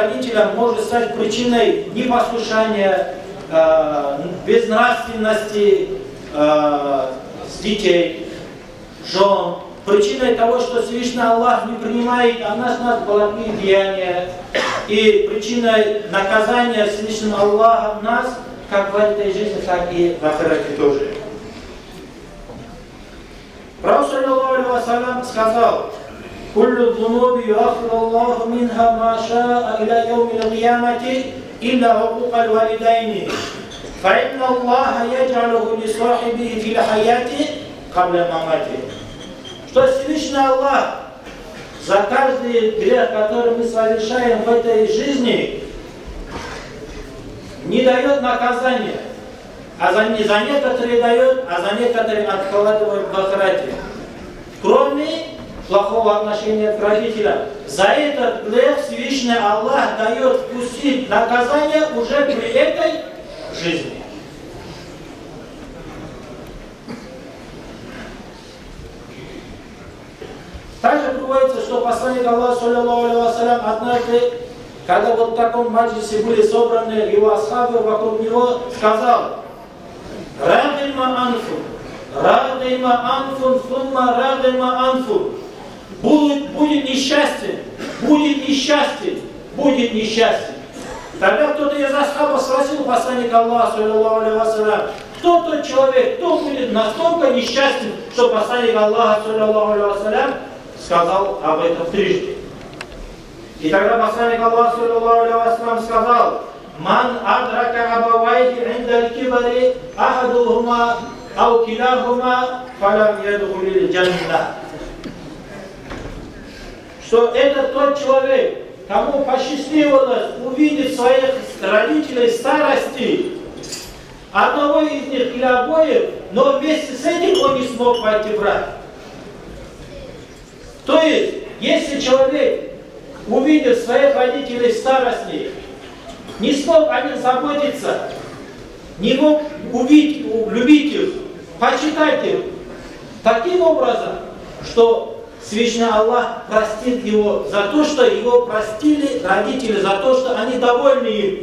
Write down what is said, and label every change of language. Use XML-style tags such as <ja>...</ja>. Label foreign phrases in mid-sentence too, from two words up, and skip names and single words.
<ru>родителям может стать причиной непослушания, безнравственности с детей, жен, причиной того, что Всевышний Аллах не принимает от нас благие деяния, и причиной наказания Всевышним Аллахом нас, как в этой жизни, так и в ахирате тоже. Пророк,</ru> <ar>صلى الله عليه وسلم, сказал, «كل الذنوب يؤخر الله منها ما شاء إلى يوم القيامة إلا حقوق الوالدين، فإن الله يعجله لصاحبه في الحياة قبل الممات».</ar> <ru>Что Всевышний Аллах за каждый грех, который мы совершаем в этой жизни, не дает наказания. А за некоторые дает, а за некоторые откладывает в ахирате. Кроме плохого отношения к родителям. За этот грех Всевышний Аллах дает вкусить наказание уже при этой жизни. Также приводится, что посланник Аллаха,</ru> <ar>صلى الله عليه وسلم,</ar> <ru>однажды, когда вот в таком маджлисе были собраны его асхабы вокруг него, сказал,</ru> <ar>«رغم أنف، ثم رغم أنف».</ar> <ru>Будет несчастье, будет несчастье, будет несчастье. Тогда кто-то из асхабов спросил посланника Аллаха,</ru> <ar>صلى الله عليه وسلم,</ar> <ru>кто тот человек, кто будет настолько несчастен, что посланник Аллаха,</ru> <ar>صلى الله عليه وسلم,</ar> <ru>сказал об этом трижды. И тогда посланник Аллаха,</ru> <ar>صلى الله عليه وسلم, сказал, «من أدرك أبويه عند الكبر أحدهما أو كليهما فلم يدخل الجنة».</ar> <ru>Что это тот человек, кому посчастливилось увидеть своих родителей в старости, одного из них или обоих, но вместе с этим он не смог войти в рай. То есть, если человек увидит своих родителей в старости, не смог о них заботиться, не мог увидеть, любить их, почитать их, таким образом, что Всевышний Аллах простит его за то, что его простили родители, за то, что они довольны им.</ru>